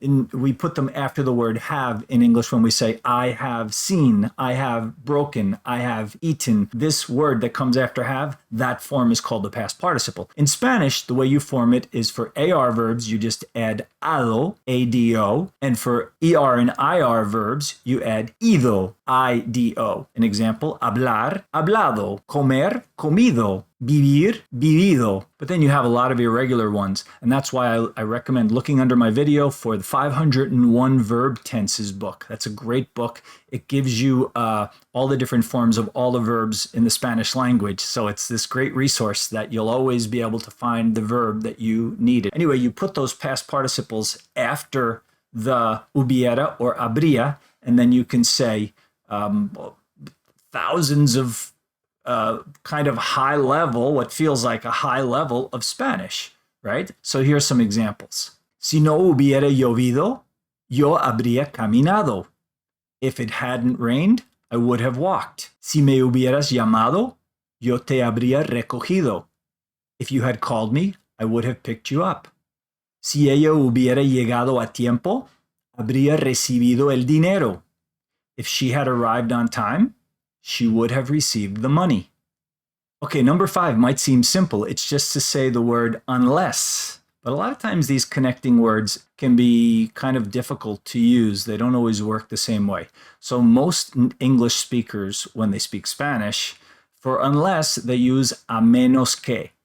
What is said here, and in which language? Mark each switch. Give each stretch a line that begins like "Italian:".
English: And we put them after the word have in English when we say I have seen, I have broken, I have eaten. This word that comes after have, that form is called the past participle. In Spanish, the way you form it is for AR verbs, you just add ado, A-D-O, and for ER and IR verbs, you add ido, I-D-O. An example, hablar, hablado, comer, comido, vivir, vivido. But then you have a lot of irregular ones, and that's why I recommend looking under my video for the 501 Verb Tenses book. That's a great book. It gives you all the different forms of all the verbs in the Spanish language. So it's this great resource that you'll always be able to find the verb that you needed. Anyway, you put those past participles after the hubiera or habría, and then you can say thousands of kind of high level, what feels like a high level of Spanish, right? So here's some examples.
Spanish: Si no hubiera llovido, yo habría caminado.
English: If it hadn't rained, I would have walked.
Spanish: Si me hubieras llamado, yo te habría recogido.
English: If you had called me, I would have picked you up.
Spanish: Si ella hubiera llegado a tiempo, habría recibido el dinero.
English: If she had arrived on time, she would have received the money. Okay, number 5 might seem simple. It's just to say the word unless. But a lot of times these connecting words can be kind of difficult to use. They don't always work the same way. So most English speakers, when they speak Spanish, for unless, they use a menos que.